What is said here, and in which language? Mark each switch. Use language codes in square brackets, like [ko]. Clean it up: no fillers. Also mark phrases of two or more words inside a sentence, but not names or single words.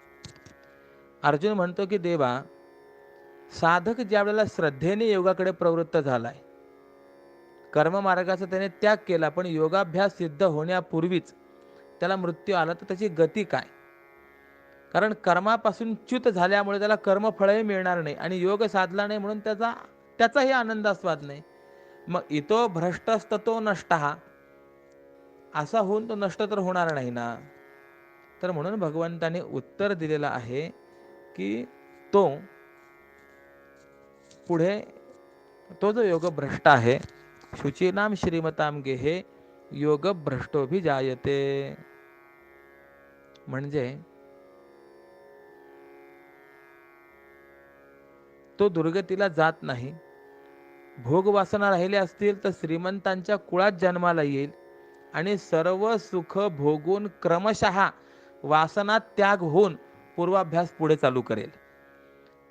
[mr] अर्जुन म्हणतो की देवा, साधक ज्या वेळेला श्रद्धेने योगाकडे प्रवृत्त झालाय, कर्ममार्गाचा त्याने त्याग केला, पण योगाभ्यास सिद्ध होण्यापूर्वीच त्याला मृत्यू आला, तर त्याची गती काय? कारण कर्मापासून च्युत झाल्यामुळे त्याला कर्मफळही मिळणार नाही आणि योग साधला नाही म्हणून त्याचाही आनंदास्वाद नाही. मग [sa] इतो भ्रष्टस्ततो नष्टः [mr] असा होऊन तो नष्ट तर होणार नाही ना. तर म्हणून भगवंताने उत्तर दिलेलं आहे की तो पुढे तो जो योग भ्रष्ट आहे, [sa] शुचीनाम श्रीमताम गेहे योग भ्रष्टोभिजायते. [mr] म्हणजे तो दुर्गतीला जात नाही. भोगवासना राहिल्या असतील तर श्रीमंतांच्या कुळात जन्माला येईल आणि सर्व सुख भोगून क्रमशः वासना त्याग होऊन पूर्वाभ्यास पुढे चालू करेल.